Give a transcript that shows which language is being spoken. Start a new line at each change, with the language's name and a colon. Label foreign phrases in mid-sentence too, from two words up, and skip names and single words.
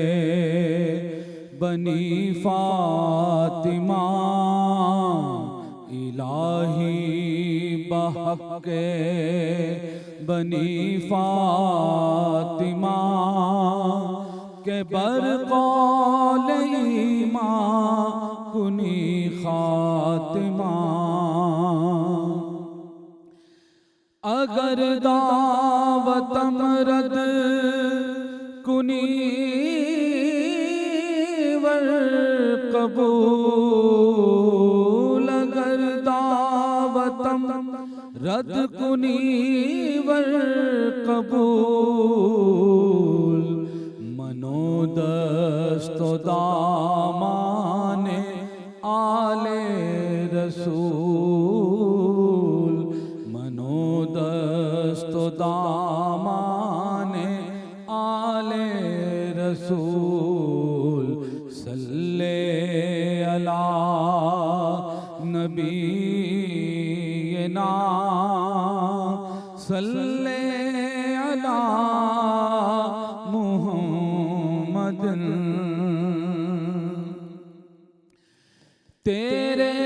Persian: بنی فاطمہ الہی بحق بنی فاطمہ کے برقول ایمان کنی خاتمہ اگر دعوتم رد کنی ور قبول اگر دعوتم رد کنی ور قبول منو دست و دامان آل رسول منو دست و دامان آل رسول
Arabic: صلی علی نبینا صلی علی محمد تیرے